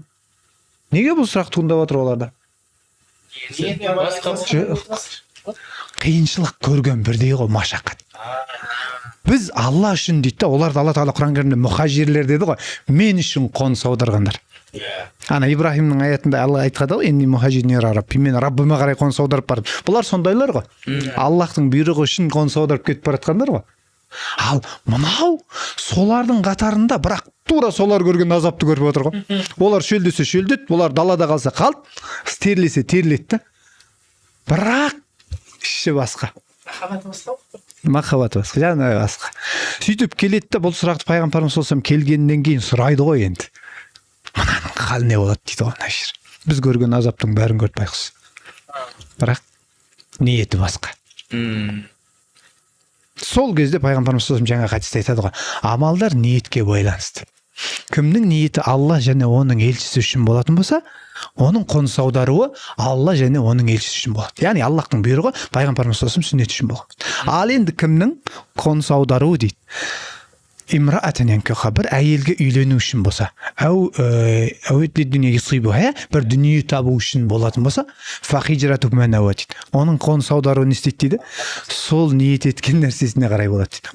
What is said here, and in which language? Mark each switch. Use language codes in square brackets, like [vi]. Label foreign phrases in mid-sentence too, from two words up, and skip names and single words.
[kk] Неге бұл сұрақ туындап отыр оларда? Қиыншылық көрген бірдей ғой, машақат. Біз Алла үшін дейді, оларды Алла Тағала Құран кәрімде мұхажирлер деді ғой, мен үшін қоныс аударғандар. Ана Ибрахимнің аятында Алла айтқады ғой, [ar] إني مهاجر إلى ربي, [kk] мен Раббыма қарай қоныс аударып бардым. Бұлар сондайлар ғой. Аллахтың бұйрығы үшін қоныс аударып кетіп бара жатқандар ғой. Ал мынау солардың қатарында, бірақ тура солар көрген азапты көріп отыр ғой. Олар шөлдесе шөлдет, олар далада қалса қалды, терлесе терлетті. Бірақ іші басқа. Махаббат басқа, жаны басқа. Сөйтіп келеді де бұл сұрақты пайғамбарымыз [ar] صلى الله عليه وسلم [kk] келгеннен кейін сұрайды ғой енді. Мынаның халі не болады дейді ғой Нашир. Біз көрген азаптың бәрін көріп байқұс. Бірақ ниеті басқа. Сол кезде пайғамбарымыз [ar] صلى الله عليه وسلم [kk] жаңа хадисте айтады ғой, амалдар ниетке байланысты. Кімнің ниеті Алла және оның елшісі үшін болатын болса, оның қоныс аударуы Алла және оның елшісі үшін болады. Яғни Аллахтың бұйрығы пайғамбарымыз [ar] صلى الله عليه وسلم [kk] сүннеті үшін болған. Ал енді кімнің қоныс аударуы дейді? [ar] امرأة ينكحها, [kk] бір әйелге үйлену үшін болса, бір дүние табу үшін болатын болса, [ar] فهجرته ما نوى [kk] дейді. Оның қоныс аударуы не істейді дейді? Сол ниет еткен нәрсесіне қарай болады дейді.